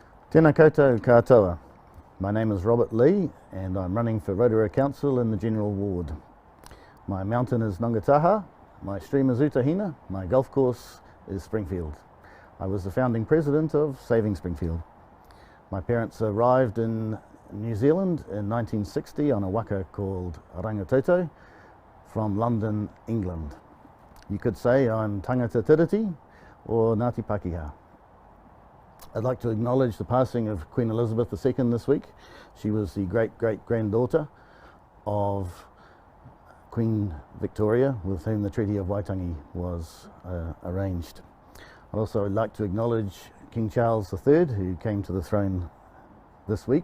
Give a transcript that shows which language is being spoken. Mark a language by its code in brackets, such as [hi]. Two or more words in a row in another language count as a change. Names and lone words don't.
[mi] Tēnā koutou katoa. [en] My name is Robert Lee and I'm running for Rotorua Council in the General Ward. My mountain is Ngataha, my stream is Utahina, my golf course is Springfield. I was the founding president of Saving Springfield. My parents arrived in New Zealand in 1960 on a waka called Rangitoto from London, England. You could say I'm [mi] tangata tiriti [en] or [mi] Ngāti Pakihi. [en] I'd like to acknowledge the passing of Queen Elizabeth II this week. She was the great-great-granddaughter of Queen Victoria, with whom the Treaty of Waitangi was arranged. I'd also like to acknowledge King Charles III, who came to the throne this week.